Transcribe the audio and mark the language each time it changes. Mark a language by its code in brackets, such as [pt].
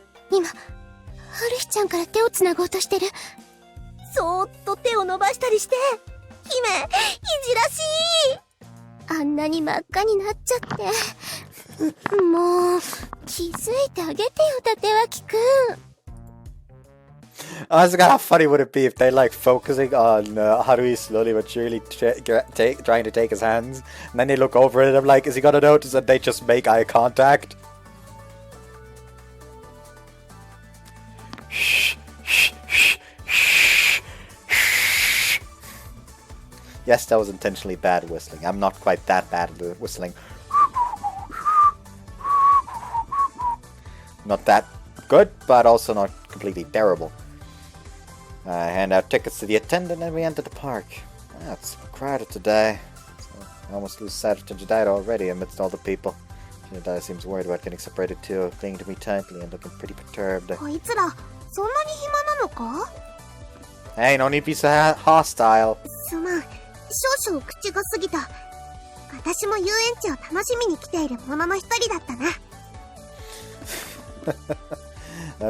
[ja] 今ハルヒちゃんから手をつなごうとしてる。そーっと手を伸ばしたりして。姫、いじらしい。あんなに真っ赤になっちゃって。もう気づいてあげてよ、立脇くん。 [en] I was gonna, how funny would it be if they like focusing on Haruhi slowly but surely trying to take his hands, and then they look over and I'm like, is he gonna notice that they just make eye contact? Shh, shh, shh, shh, shh. Yes, that was intentionally bad whistling. I'm not quite that bad at whistling. Not that good, but also not completely terrible. I hand out tickets to the attendant and we enter the park. It's crowded today. So I almost lose sight of Tension Daida already amidst all the people. Tension Daida seems worried about getting separated too, clinging to me tightly and looking pretty perturbed. Hey, no need to be so hostile. [ja] すまん、少々口が過ぎた。私も遊園地を楽しみに来ているものの一人だったな。